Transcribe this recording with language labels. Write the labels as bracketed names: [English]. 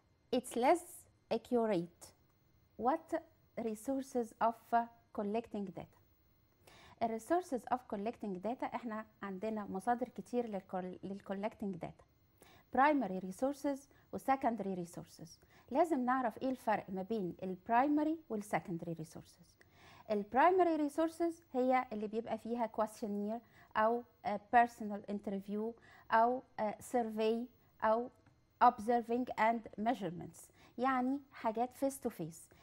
[English] It's less accurate. What resources of collecting data? [Arabic] ال resources of collecting data احنا عندنا مصادر كتير للcollecting data. [English] primary resources و secondary resources. [Arabic] لازم نعرف ايه الفرق ما بين البرايمري والsecondary resources. البرايمري resources هي اللي بيبقى فيها questionnaire او personal interview او survey او observing and measurements، يعني حاجات face to face.